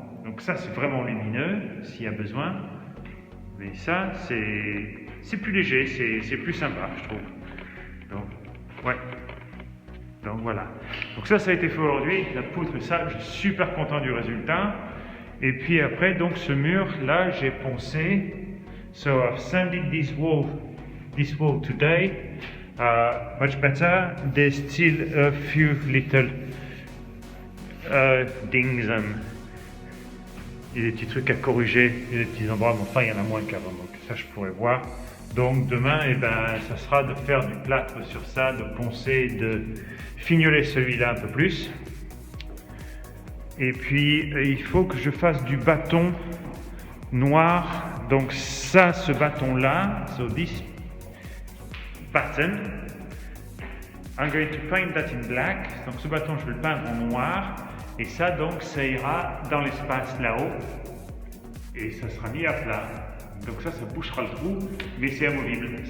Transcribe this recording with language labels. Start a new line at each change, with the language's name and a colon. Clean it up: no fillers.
French: Donc ça, c'est vraiment lumineux, s'il y a besoin. Mais ça, c'est plus léger, c'est plus sympa, je trouve. Donc, ouais. Donc voilà. Donc ça a été fait aujourd'hui. La poutre, ça, je suis super content du résultat. Et puis après, donc ce mur, là, j'ai poncé.
English: So I've sanded this wall today. Much better. There's still a few little dings
French: il y a des petits trucs à corriger, il y a des petits endroits, mais enfin il y en a moins qu'avant, donc ça je pourrais voir. Donc demain, ça sera de faire du plâtre sur ça, de poncer, de fignoler celui-là un peu plus. Et puis il faut que je fasse du bâton noir. Donc ça, ce bâton-là,
English: so this button, I'm going to paint that in black.
French: Donc ce bâton, je vais le peindre en noir. Et ça, donc, ça ira dans l'espace là-haut. Et ça sera mis à plat. Donc ça bouchera le trou, mais c'est amovible.